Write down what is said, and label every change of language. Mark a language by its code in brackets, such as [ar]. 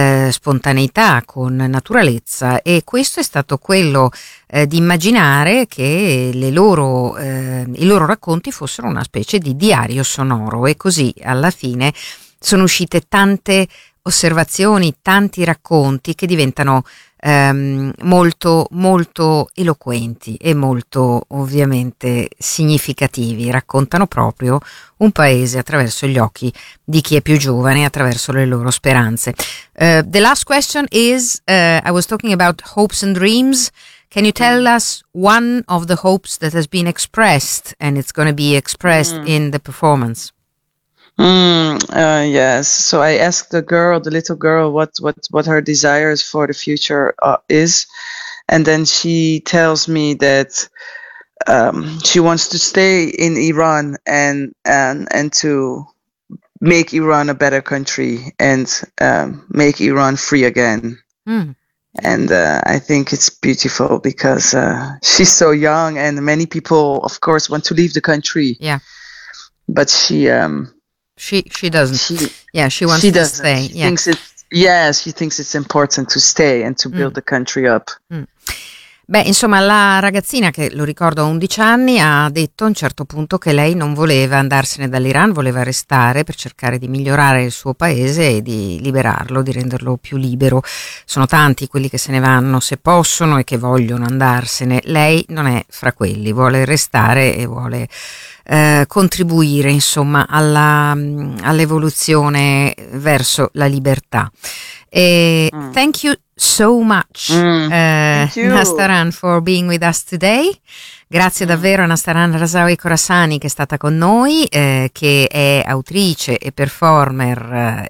[it] spontaneità, con naturalezza, e questo è stato quello di immaginare che i loro racconti fossero una specie di diario sonoro, e così alla fine sono uscite tante osservazioni, tanti racconti che diventano molto molto eloquenti e molto ovviamente significativi. Raccontano proprio un paese attraverso gli occhi di chi è più giovane, attraverso le loro speranze. [en] The last question is, I was talking about hopes and dreams. Can you tell us one of the hopes that has been expressed and it's going to be expressed in the performance? Yes. So I asked the little girl, what her desires for the future is, and then she tells me that she wants to stay in Iran and to make Iran a better country and make Iran free again. And I think it's beautiful because she's so young, and many people, of course, want to leave the country. Yeah, but she She doesn't. She wants to stay. She thinks it's important to stay and to build the country up. [it] Beh, insomma, la ragazzina, che lo ricordo ha 11 anni, ha detto a un certo punto che lei non voleva andarsene dall'Iran, voleva restare per cercare di migliorare il suo paese e di liberarlo, di renderlo più libero. Sono tanti quelli che se ne vanno se possono e che vogliono andarsene. Lei non è fra quelli, vuole restare e vuole contribuire, insomma, all'evoluzione verso la libertà. E [en] thank you so much, Nasrin, for being with us today. [it] Grazie davvero a Nasrin Razawi Khorasani, che è stata con noi, che è autrice e performer.